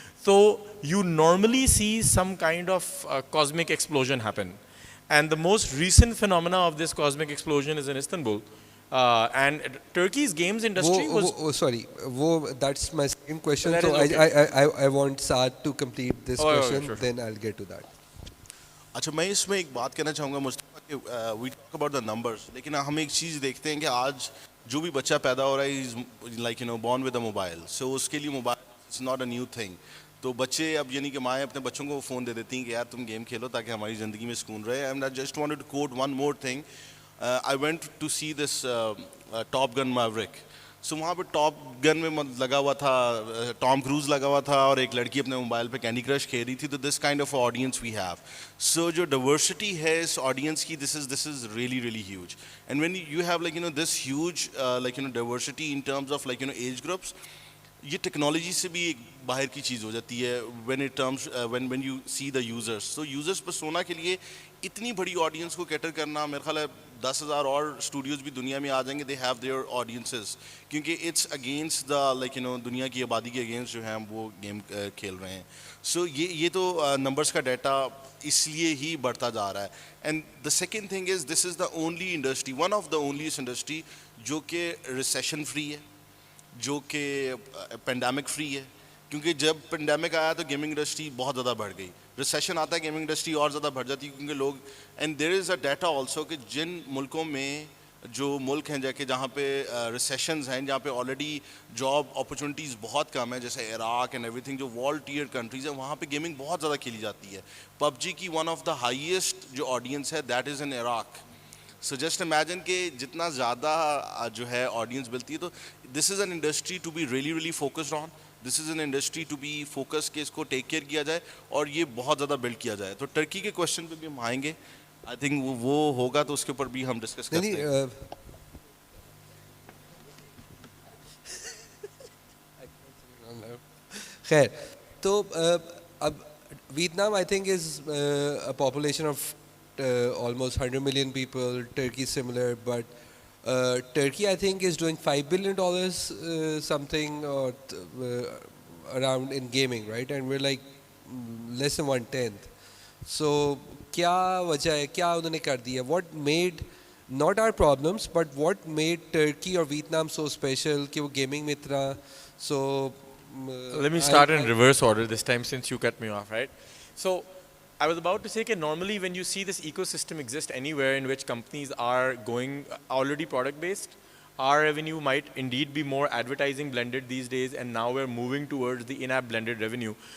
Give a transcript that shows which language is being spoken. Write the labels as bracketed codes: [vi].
[en] So you normally see some kind of cosmic explosion happen. And the most recent phenomena of this cosmic explosion is in Istanbul. And Turkey's games industry was... Sorry, that's my second question. That So is okay. I want Saad to complete this question, sure. then I'll get to that. [ur] اچھا, میں اس میں ایک بات کہنا چاہوں گا مصطفیٰ کہ [en] we talk about the numbers, [ur] لیکن ہم ایک چیز دیکھتے ہیں کہ آج جو بھی بچہ پیدا ہو رہا ہے [en] Is like born with a mobile. [ur] سو اس کے لیے mobile [en] It's not a new thing. [ur] تو بچے اب یعنی کہ مائیں اپنے بچوں کو فون دے دیتی ہیں کہ یار تم گیم کھیلو تاکہ ہماری زندگی میں سکون رہے. [en] And I just wanted to quote one more thing. I went to see this Top Gun Maverick. [ur] سو وہاں پہ ٹاپ گن میں لگا ہوا تھا, ٹام کروز لگا ہوا تھا, اور ایک لڑکی اپنے موبائل پہ کینڈی کرش کھیل رہی تھی. [en] تو this kind of audience we have. [ur] سو جو ڈائیورسٹی ہے اس آڈینس کی, [en] This is really really huge. And when you have like this huge like diversity in terms of like age groups, [ur] یہ ٹیکنالوجی سے بھی ایک باہر کی چیز ہو جاتی ہے [en] When you see the users. [ur] تو یوزرس پر سونا کے لیے اتنی بڑی آڈینس کو کیٹر کرنا, میرا خیال ہے 10,000 اور اسٹوڈیوز بھی دنیا میں آ جائیں گے, [en] they have their audiences, [ur] کیونکہ اٹس اگینسٹ دا لائک دنیا کی آبادی کے اگینسٹ جو ہیں وہ گیم کھیل رہے ہیں. سو یہ تو نمبرس کا ڈیٹا اس لیے ہی بڑھتا جا رہا ہے. [en] and the second thing is this is the only industry, one of the onliest industry [ur] جو کہ ریسیشن فری ہے, جو کہ پینڈیمک فری ہے. کیونکہ جب پینڈیمک آیا تو گیمنگ انڈسٹری بہت زیادہ بڑھ گئی, ریسیشن آتا ہے گیمنگ انڈسٹری اور زیادہ بڑھ جاتی ہے, کیونکہ لوگ, [en] and there is a data also [ur] کہ جن ملکوں میں جو ملک ہیں جہاں پہ ریسیشنز ہیں, جہاں پہ آلریڈی جاب اپرچونیٹیز بہت کم ہیں, جیسے عراق اینڈ ایوری تھنگ, جو وال ٹیئر کنٹریز ہیں, وہاں پہ گیمنگ بہت زیادہ کھیلی جاتی ہے. [en] PUBG کی one of the highest جو audience ہے that is in Iraq. So just imagine [ur] کہ جتنا زیادہ جو ہے آڈینس ملتی ہے, [en] تو this is an industry to be really really focused on. This is an industry to be focus [ur] کہ اس کو ٹیک کیئر کیا جائے اور یہ بہت زیادہ بلڈ کیا جائے. تو ٹرکی کے کوشچن پہ بھی ہم آئیں گے, [en] I think [ur] وہ ہوگا تو اس کے اوپر بھی ہم ڈسکس کرتے ہیں. خیر, تو اب Vietnam [en] I think is a population of almost 100 million people. Turkey similar, but Turkey I think is doing $5 billion something or around in gaming, right? And we're like less than 1/10. So [ur] کیا وجہ ہے, کیا انہوں نے کر دیا, [en] what made not our problems but what made Turkey or Vietnam so special [ur] کہ وہ گیمنگ میں اتنا [en] so let me start in reverse order this time since you cut me off, right? So I was about to say that normally when you see this ecosystem exist anywhere in which companies are going already product based, our revenue might indeed be more advertising blended these days, and now we're moving towards the in-app blended revenue.